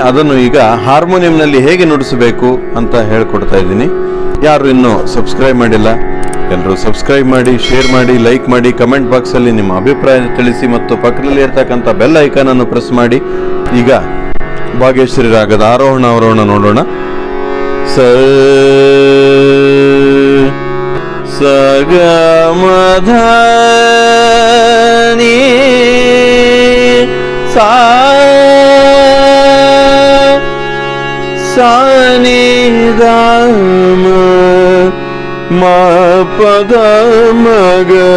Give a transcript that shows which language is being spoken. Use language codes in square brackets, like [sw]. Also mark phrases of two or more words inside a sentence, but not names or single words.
[kn] ಅದನ್ನು ಈಗ ಹಾರ್ಮೋನಿಯಂನಲ್ಲಿ ಹೇಗೆ ನುಡಿಸಬೇಕು ಅಂತ ಹೇಳ್ಕೊಡ್ತಾ ಇದ್ದೀನಿ. ಯಾರು ಇನ್ನೂ ಸಬ್ಸ್ಕ್ರೈಬ್ ಮಾಡಿಲ್ಲ, ಎಲ್ಲರೂ ಸಬ್ಸ್ಕ್ರೈಬ್ ಮಾಡಿ, ಶೇರ್ ಮಾಡಿ, ಲೈಕ್ ಮಾಡಿ, [en] comment box [kn] ನಿಮ್ಮ ಅಭಿಪ್ರಾಯ ತಿಳಿಸಿ ಮತ್ತು ಪಕ್ಕದಲ್ಲಿ ಇರ್ತಕ್ಕಂಥ [en] bell icon [kn] ಅನ್ನು ಪ್ರೆಸ್ ಮಾಡಿ. ಈಗ ಭಾಗ್ಯಶ್ರೀ ರಾಗದ ಆರೋಹಣ ಅವರೋಹಣ ನೋಡೋಣ. ಸ ಗ ಮ ಧ ನಿ ಸಾ ನಿ ದ ಮ ಮ ಪ ದ ಮ ಗ